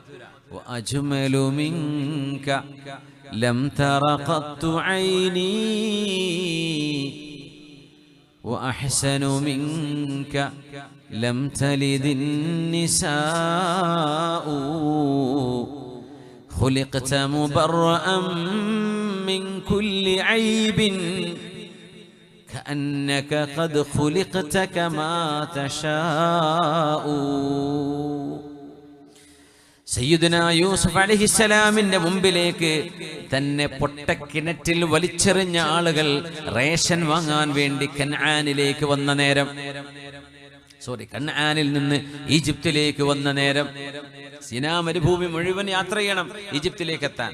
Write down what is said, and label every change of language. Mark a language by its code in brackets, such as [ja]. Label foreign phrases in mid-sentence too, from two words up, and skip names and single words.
[ar] وأجمل منك لم تر قط عيني وأحسن منك لم تلد النساء خلقت مبرأ من كل عيب كأنك قد خلقت كما تشاء. [ml] സയ്യിദുനാ യൂസുഫ് അലൈഹിസ്സലാമിന്റെ മുമ്പിലേക്ക് തന്നെ പൊട്ടക്കിണറ്റിൽ വലിച്ചെറിഞ്ഞ ആളുകൾ റേഷൻ വാങ്ങാൻ വേണ്ടി കൻആനിലേക്ക് വന്ന നേരം, കൻആനിൽ നിന്ന് ഈജിപ്തിലേക്ക് വന്ന നേരം, സിനാ മരുഭൂമി മുഴുവൻ യാത്ര ചെയ്യണം ഈജിപ്തിലേക്ക് എത്താൻ.